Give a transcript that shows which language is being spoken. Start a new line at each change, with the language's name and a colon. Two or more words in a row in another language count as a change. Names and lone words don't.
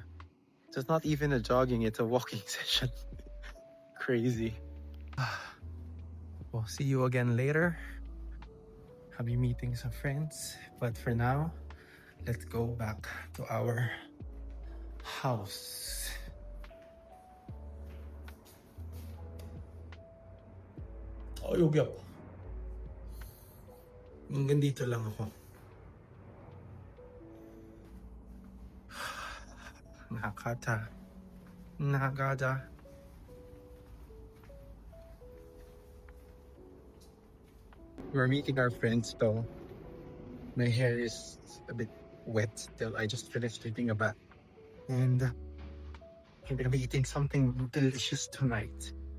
English: So it's not even a jogging, it's a walking session. Crazy. We'll see you again later. I'll be meeting some friends. But for now, let's go back to our house.
Korean: 여기 아파.
Filipino: Hanggang dito lang ako. Nakakata.
English: We're meeting our friends though. My hair is a bit wet still. I just finished taking a bath. And I'm gonna be eating something delicious tonight.